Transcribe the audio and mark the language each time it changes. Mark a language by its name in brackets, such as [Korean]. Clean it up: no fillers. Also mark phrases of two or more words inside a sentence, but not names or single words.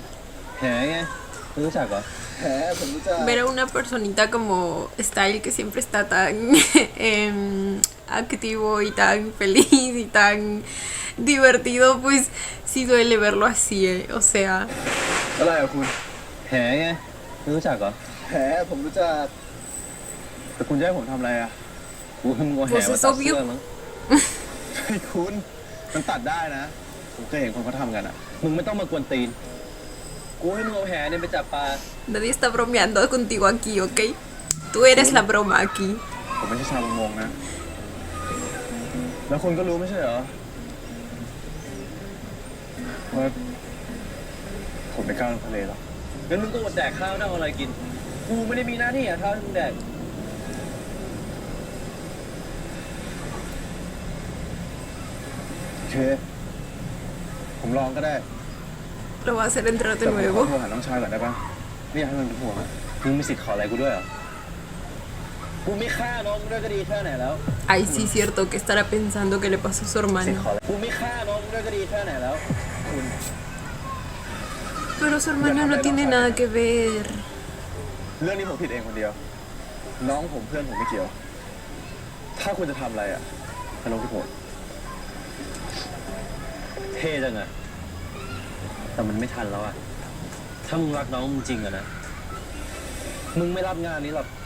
[Thai] แหไงไม่รู้จักเหรอ แผลผมรู้จัก [Spanish] Ver a una personita como Style que siempre está tan activo y tan feliz y tan divertido, pues sí duele verlo así, o sea. [Thai] อะไรอะคุณ แหไงไม่รู้จักเหรอ แผลผมรู้จัก แต่คุณจะให้ผมทำอะไรอ่ะกูให้มึงเอาแห [Spanish] Pues [Thai] มา [Spanish] es [Thai] ตัด [Spanish] obvio [Thai] เสื้อมั้ง ไอ้คุณ มันตัดได้นะ ผมเคยเห็นคนเขาทำกันอ่ะ มึงไม่ต้องมากวนตีน กูให้มึงเอาแหเนี่ยไปจับปลา [Spanish] Nadie está bromeando contigo aquí, ¿ok? Tú eres la broma aquí. [Thai] ผมไม่ใช่ชาวประมงนะ แล้วคุณก็รู้ไม่ใช่เหรอ ว่าผมไม่กล้าลงทะเลหรอก งั้นมึงก็อดแดกข้าวได้เอาอะไรกิน กูไม่ได้มีหน้าที่หาข้าวให้มึงแดก โอเค ผมลองก็ได้ [Spanish] Lo va a hacer entrar de [Thai] แต่ผมขอ [Spanish] nuevo. [Thai] โทรหาน้องชายก่อนได้ปะไม่อยากให้มันเป็นห่วงอะ มึงมีสิทธิ์ขออะไรกูด้วยเหรอ กูไม่ฆ่าน้องมึงด้วยก็ดีแค่ไหนแล้ว [Spanish] Ay, sí, cierto, que estará pensando que le pasó a su [Thai] สิทธิ์ [Spanish] hermano. [Thai] ขออะไรกูไม่ฆ่าน้องมึงด้วยก็ดีแค่ไหนแล้ว คุณ [Spanish] Pero su hermano no tiene nada que ver. [Thai] เรื่องนี้ผมผิดเองคนเดียว น้องผมเพื่อนผมไม่เกี่ยว ถ้าคุณจะทำอะไรอะให้ลงที่ผม เท่จังอะแต่มันไม่ทันแล้วอะถ้ามึงรักน้องมึงจริงอะนะ มึงไม่รับงานนี้หรอก